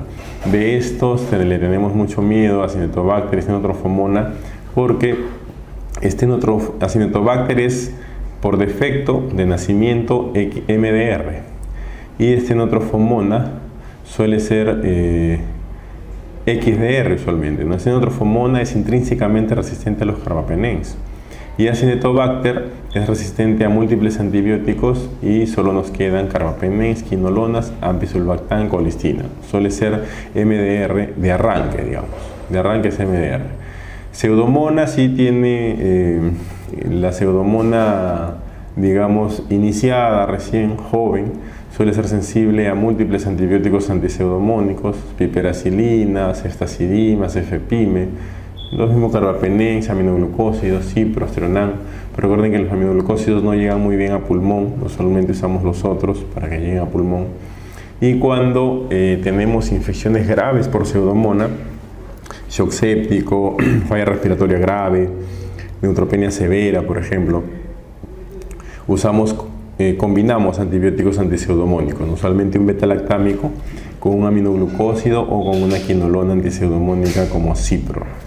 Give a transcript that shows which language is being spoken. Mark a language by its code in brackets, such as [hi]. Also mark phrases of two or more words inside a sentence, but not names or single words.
[es] De estos le tenemos mucho miedo a Acinetobacter y Stenotrophomonas, porque Acinetobacter es por defecto de nacimiento MDR, y Stenotrophomonas suele ser XDR usualmente, ¿no? Stenotrophomonas es intrínsecamente resistente a los carbapenems, y Acinetobacter es resistente a múltiples antibióticos, y solo nos quedan carbapenems, quinolonas, ampicsulbactam, colistina. Suele ser MDR de arranque, digamos. De arranque es MDR. Pseudomonas sí tiene la pseudomona, digamos, iniciada, recién joven, suele ser sensible a múltiples antibióticos antipseudomónicos: piperacilina, ceftazidima, cefepime, los mismos carbapenems, aminoglucósidos, cipro, aztreonam. Pero recuerden que los aminoglucósidos no llegan muy bien a pulmón, usualmente usamos los otros para que lleguen a pulmón. Y cuando tenemos infecciones graves por pseudomonas, shock séptico, falla respiratoria grave, neutropenia severa, por ejemplo, combinamos antibióticos antipseudomónicos, usualmente un beta-lactámico con un aminoglucósido o con una quinolona antipseudomónica como cipro.